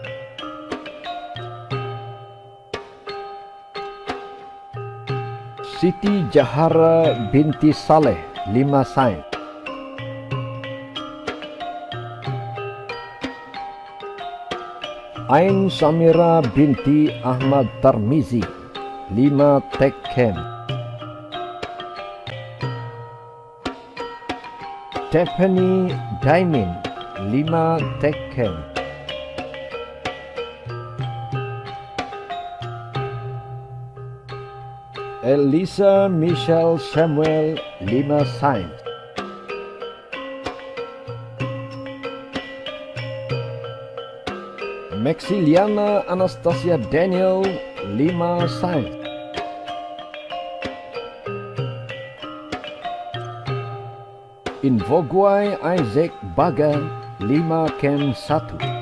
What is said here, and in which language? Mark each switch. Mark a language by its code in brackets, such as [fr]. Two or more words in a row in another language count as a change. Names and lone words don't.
[ms] Siti Jahara binti Saleh 5 sains. Ain Samira binti Ahmad Tarmizi 5 tekken. Stephanie Daimin 5 tekken. Elisa Michelle Samuel 5 sains. Maxiliana Anastasia Daniel 5 sains. Invogwai Isaac Baga 5 Kem 1.